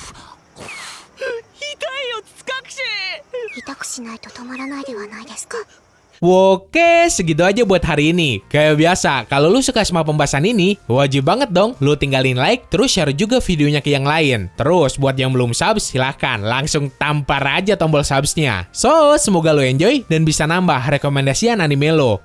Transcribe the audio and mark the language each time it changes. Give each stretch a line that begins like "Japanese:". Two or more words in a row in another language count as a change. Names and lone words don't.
Japanese: 痛くしないと止まらないではないですか。
Indonesian: Oke, segitu aja buat hari ini. Kayak biasa, kalau lu suka sama pembahasan ini, wajib banget dong lu tinggalin like, terus share juga videonya ke yang lain. Terus buat yang belum subs, silahkan langsung tampar aja tombol subsnya. So, semoga lu enjoy dan bisa nambah rekomendasian anime lo.